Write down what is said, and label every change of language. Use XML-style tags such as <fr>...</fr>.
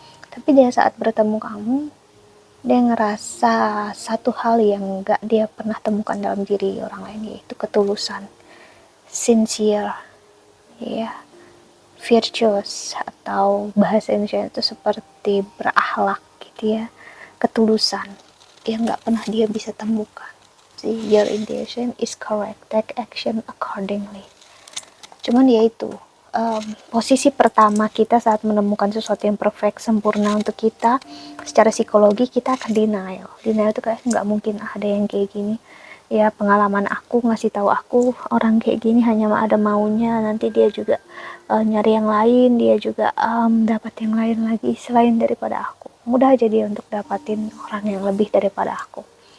<id>Tapi dia saat bertemu kamu, dia ngerasa satu hal yang gak dia pernah temukan dalam diri orang lain, yaitu ketulusan, sincere, ya, virtuous, atau bahasa Indonesia itu seperti berakhlak gitu, ya, ketulusan yang gak pernah dia bisa temukan.</id> <en>See, your intuition is correct, take action accordingly.</en> <id>Cuman ya itu, posisi pertama kita saat menemukan sesuatu yang perfect, sempurna untuk kita, secara psikologi kita akan denial itu kayak nggak mungkin ada yang kayak gini, ya. Pengalaman aku ngasih tahu aku orang kayak gini hanya ada maunya, nanti dia juga nyari yang lain, dia juga dapat yang lain lagi selain daripada aku, mudah aja dia untuk dapatin orang yang lebih daripada aku.</id>